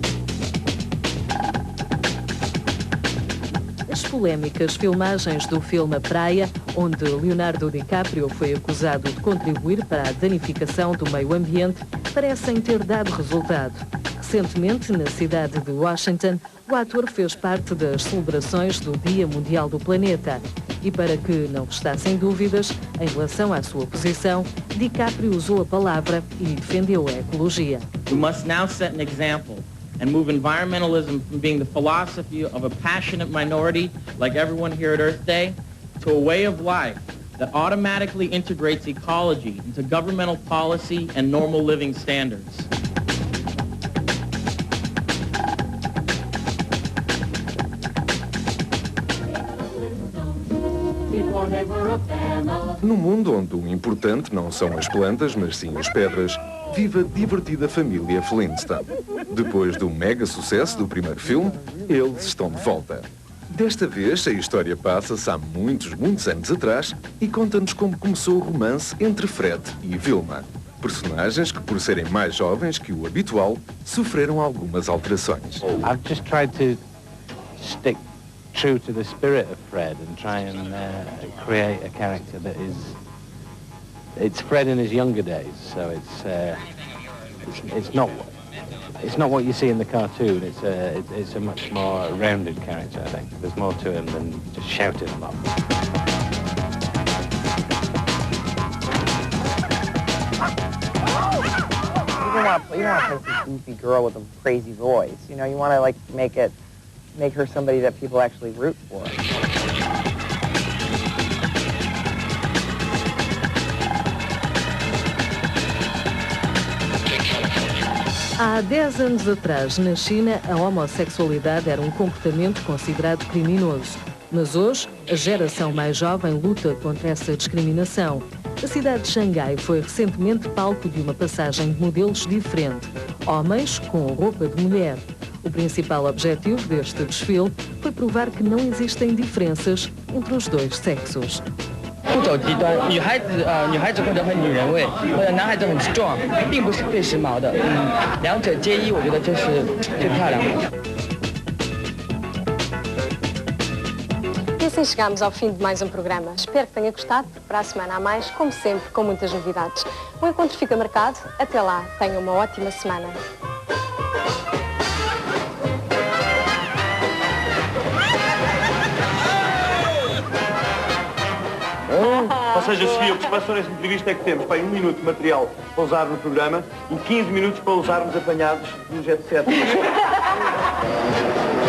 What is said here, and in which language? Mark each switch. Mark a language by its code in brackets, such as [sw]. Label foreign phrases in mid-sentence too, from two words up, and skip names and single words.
[pt] As polémicas filmagens do filme A Praia, onde Leonardo DiCaprio foi acusado de contribuir para a danificação do meio ambiente, parecem ter dado resultado. Recentemente, na cidade de Washington, o ator fez parte das celebrações do Dia Mundial do Planeta. E para que não restassem dúvidas em relação à sua posição, DiCaprio usou a palavra e defendeu a ecologia. [en] We must now set an example and move environmentalism from being the philosophy of a passionate minority like everyone here at Earth Day to a way of life that automatically integrates ecology into governmental policy and normal living standards. [pt] No mundo onde o importante não são as plantas, mas sim as pedras, vive a divertida família Flintstone. Depois do mega sucesso do primeiro filme, eles estão de volta. Desta vez, a história passa-se há muitos anos atrás e conta-nos como começou o romance entre Fred e Vilma. Personagens que, por serem mais jovens que o habitual, sofreram algumas alterações. [en] I've just tried to stick true to the spirit of Fred and try and create a character that it's Fred in his younger days, so it's not what you see in the cartoon. It's a much more rounded character, I think. There's more to him than just shouting a lot. You don't want to play this goofy girl with a crazy voice. You know, you want to make her somebody that people actually root for. [pt] Há 10 anos atrás, na China, a homossexualidade era um comportamento considerado criminoso. Mas hoje, a geração mais jovem luta contra essa discriminação. A cidade de Xangai foi recentemente palco de uma passagem de modelos diferente. Homens com roupa de mulher. O principal objetivo deste desfile foi provar que não existem diferenças entre os dois sexos. [zh] 不走极端，女孩子或者很女人味，或者男孩子很壮，并不是最时髦的。两者皆一，我觉得这是最漂亮的。 [pt] E assim chegamos ao fim de mais um programa. Espero que tenha gostado, porque para a semana há mais, como sempre, com muitas novidades. O encontro fica marcado. Até lá, tenham uma ótima semana. Ou seja, Sofia, o que se passou nesta entrevista é que temos 1 minuto de material para usar no programa e 15 minutos para usarmos apanhados no Jet Set.